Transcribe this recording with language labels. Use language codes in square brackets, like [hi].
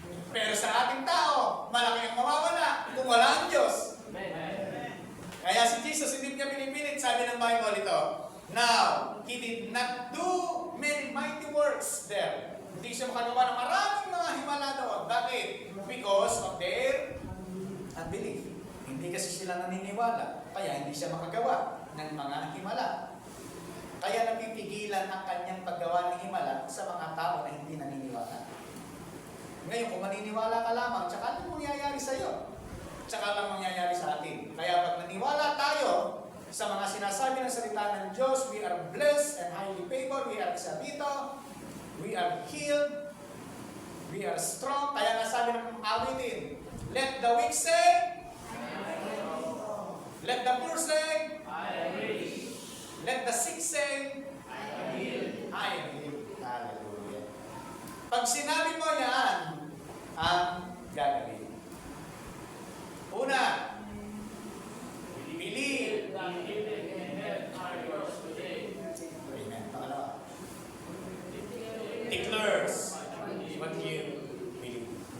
[tl] Pero sa ating tao, malaki ang mawawala kung wala ang Diyos. Kaya si Jesus, hindi niya pinipilit, sabi ng Bible ito, [en] now, He did not do many mighty works there. [tl] Hindi siya makagawa ng maraming mga himala doon. Bakit? [en] Because of their unbelief. [tl] Hindi kasi sila naniniwala. Kaya hindi siya makagawa ng mga himala. Kaya napipigilan ang kanyang paggawa ng himala sa mga tao na hindi naniniwala. Ngayon, kung maniniwala ka lamang, tsaka ano mangyayari sa iyo? Tsaka lang mangyayari sa atin. Kaya pag naniwala tayo sa mga sinasabi ng salita ng Diyos, [en] we are blessed and highly favored, we are sabito, we are healed, we are strong. [tl] Kaya nga sabi ng awitin, [en] let the weak say, let the poor say, let the sick say, I am healed. Hallelujah. [tl] Pag sinabi mo yan, ang gagawin. Una, believe. [en] Amen. [tl] Pangalawa, [en] declares what you believe.